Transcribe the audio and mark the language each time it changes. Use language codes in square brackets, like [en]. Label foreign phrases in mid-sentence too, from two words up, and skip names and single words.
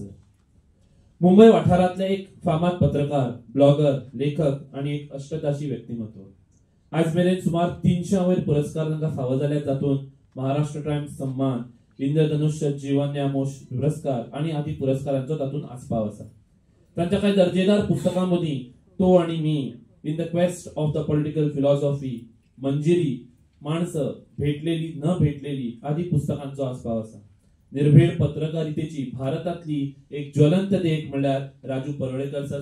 [kok] मुंबई वाठारांतले एक फामाद पत्रकार, ब्लॉगर, लेखक आणि एक अष्टताशी व्यक्तिमत्व. आज मेरेन सुमार 300 वयर पुरस्कार तांकां फावो जाल्यात, तातूंत महाराष्ट्र टायम्स सन्मान, इंद्रधनुष्य जीवन न्यामोश पुरस्कार आणि आदी पुरस्कारांचो तातूंत आस्पाव आसा. तांच्या कांय दर्जेदार पुस्तकां मदीं तो आणि मी, इन द क्वेस्ट ऑफ द पॉलिटिकल फिलॉसॉफी, मंजिरी, माणसं, भेटलेली न भेटलेली आदी पुस्तकांचो आस्पाव आसा. निर्भीड पत्रकारितेची भारतातली एक ज्वलंत देख म्हणल्यार राजू परोळेकर सर.